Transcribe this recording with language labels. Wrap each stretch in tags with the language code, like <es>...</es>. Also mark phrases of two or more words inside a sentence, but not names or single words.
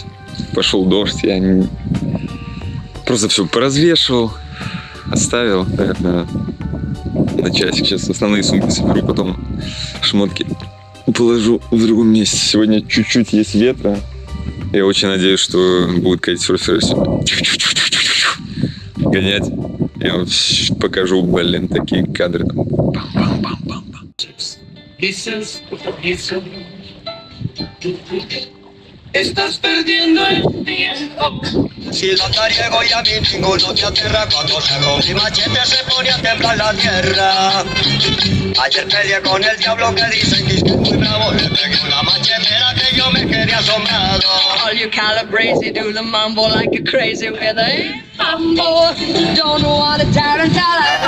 <ru>Пошел дождь, я просто все поразвешивал, оставил, наверное, на часик. Сейчас основные сумки соберу, потом шмотки положу в другом месте. Сегодня чуть-чуть есть ветра. Я очень надеюсь, что будут кайтсерферы гонять. Я вам покажу, блин, такие кадры.</ru> <es>Estás perdiendo el tiempo. Si el andariego y a mí ninguno te aterra cuando se rompe mi machete se pone a temblar la tierra. Ayer peleé con el diablo que dicen que es muy bravo. Le pegué una machetera que yo me quedé asombrado.</es> <en>All you calabrese do the mambo like a crazy with a mambo. Don't know what a tarantella.</en>